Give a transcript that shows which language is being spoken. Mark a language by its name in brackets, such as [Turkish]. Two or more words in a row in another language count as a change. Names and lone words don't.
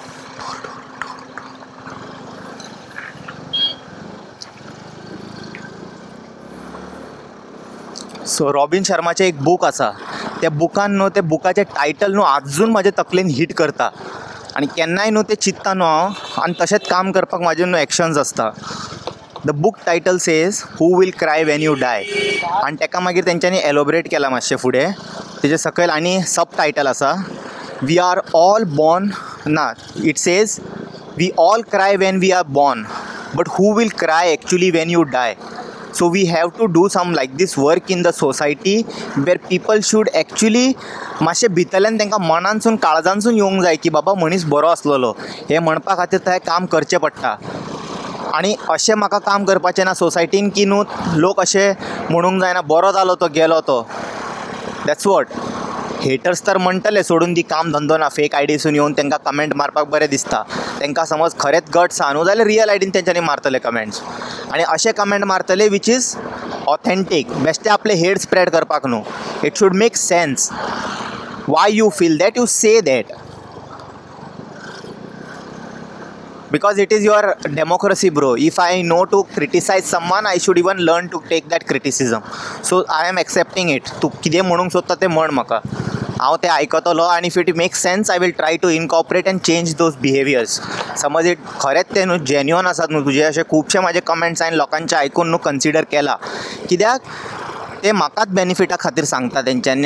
[Konkani] सो रॉबिन शर्माचें एक बूक आसा, त्या बुकान न्हू, त्या बुकाचें टायटल न्हू आजून म्हाज्या तकलेन हिट करता. आनी केन्नाय न्हू तें चिंत्ता न्हू हांव, आनी तशेंच काम करपाक म्हाजें न्हू एक्शन्स आसता. [English] The book title says who will cry when you die. [Konkani] आनी ताका मागीर तेंच्यांनी एलोबरेट केलां मातशें फुडें. तेजे सकयल आनी [English] sub title [Konkani] आसा, [English] We are all born, na, it says we all cry when we are born, but who will cry actually when you die. So we have to do some like this work in the society where people should actually [Konkani] मातशें भितरल्यान तांकां मनानसून काळजानसून येवंक जाय की बाबा मनीस बरो आसलेलो, हें म्हणपा खातीर थंय काम करचें पडटा. आनी अशें म्हाका काम करपाचें ना सोसायटीन की न्हू लोक अशें म्हणूंक जायना बरो जालो तो गेलो तो. [English] That's what haters [Konkani] तर म्हणटले सोडून दी, काम धंदो ना, फेक आयडीसून येवन तांकां कमेंट मारपाक बरें दिसता. तांकां समज खरेंच गट्स आहा न्हू जाल्यार रियल आयडीन तेंच्यांनी मारतले कमेंट्स. आनी अशें कमेंट मारतले [English] which is authentic, [Konkani] बेश्टे आपले [English] hate spread [Konkani] करपाक न्हू. [English] It should make sense why you feel that, you say that, because it is your democracy bro. If I know to criticize someone, I should even learn to take that criticism. So I am accepting it. [Konkani] तू कितें म्हणूंक सोदता तें म्हण म्हाका, हांव तें आयकतलो. [English] आनी if it makes sense I will try to incorporate and change those behaviours. [Konkani] समज इट खरेंच तें न्हू जेन्युअन आसात न्हू तुजे, अशे खुबशे म्हाजे कमेंट्स हांवें लोकांचे आयकून न्हू कन्सिडर केला, कित्याक ते म्हाकाच बेनिफिटा खातीर सांगता तेंच्यांनी.